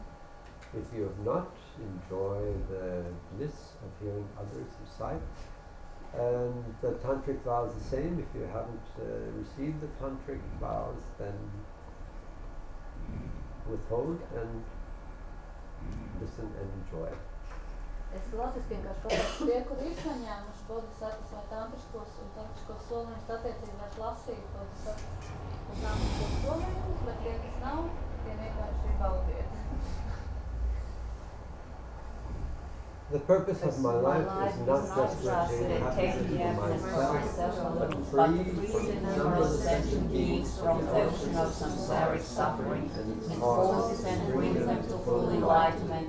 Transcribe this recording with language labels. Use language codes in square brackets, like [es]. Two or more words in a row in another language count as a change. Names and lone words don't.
[en] If you have not, enjoy the bliss of hearing others recite. And the Tantric vows the same. If you haven't received the Tantric vows, then withhold and listen and enjoy. [lv] Es latviski vienkārši pateikšu tie, kur ir saņēmuši bodhisattvas vai tantriskos un tantriskos solījumus, attiecīgi vairs lasīt bodhisattvas un tantriskos solījumus, bet tie, kas nav, tie vienkārši baudiet. [en] The purpose of my life is not just to attain happiness for myself, but free from the numberless sentient beings from the ocean of samsaric suffering and causes and bring them to full enlightenment.